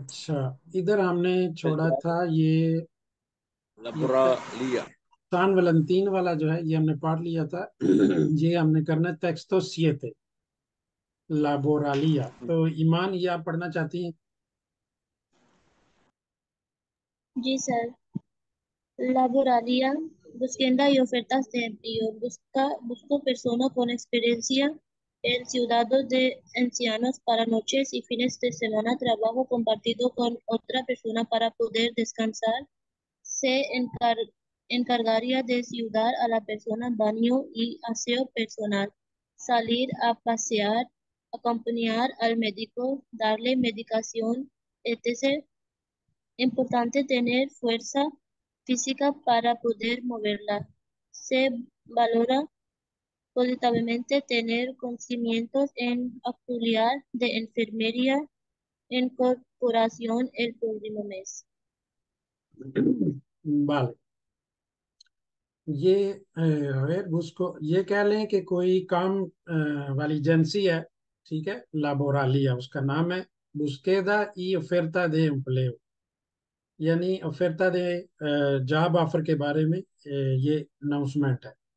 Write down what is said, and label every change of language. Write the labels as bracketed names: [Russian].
[Hindi] अच्छा, इधर हमने छोड़ा था ये लबरा लिया। सान वैलेंटीन वाला जो है, ये हमने पढ़ लिया था। ये हमने करना है [Spanish] टेक्सटो सिएते लाबोरालिया। [Hindi] तो ईमान, ये आप पढ़ना चाहती हैं? जी sir. [Spanish] Laboralia, buscando y ofertas de empleo, busco personas con experiencia en ciudades de ancianos para noches y fines de semana, trabajo compartido con otra persona para poder descansar. Se encargaría de ayudar a la persona baño y aseo personal, salir a pasear, acompañar al médico, darle medicación, etc. Importante tener fuerza física para poder moverla. Se valora positivamente tener conocimientos en auxiliar de enfermería en corporación el próximo mes. [Hindi] vale, ये a ver, उसको ये कह लें कि कोई काम वाली agency है, ठीक है, लाबोरालिया उसका नाम है। [Spanish] बुस्केदा ई ओफेर्ता दे एम्प्लेयो, [Hindi] यानी ओफेर्ता दे जॉब ऑफर के बारे में ये अनाउंसमेंट है।